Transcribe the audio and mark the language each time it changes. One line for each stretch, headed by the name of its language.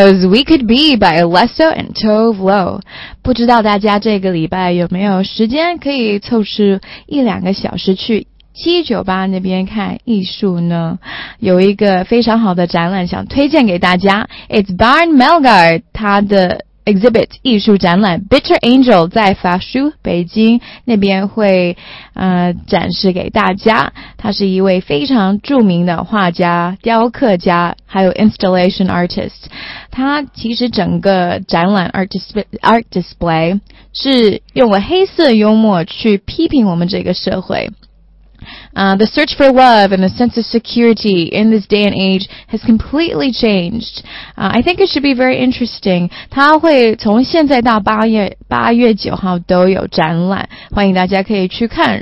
English: We Could Be by Alesso and Tove Lo.
Chinese: 不知道大家这个礼拜有没有时间可以凑出一两个小时去798那边看艺术呢？有一个非常好的展览想推荐给大家， It's Barn Melgar， 他的 Exhibit 艺术展览 Bitter Angel 在法书北京那边会展示给大家。他是一位非常著名的画家、雕刻家，还有 installation artist。他其实整个展览 art display 是用了黑色幽默去批评我们这个社会。
English: The search for love and a sense of security in this day and age has completely changed. I think it should be very interesting.
Chinese: 他会从现在到8月9号都有展览，欢迎大家可以去看。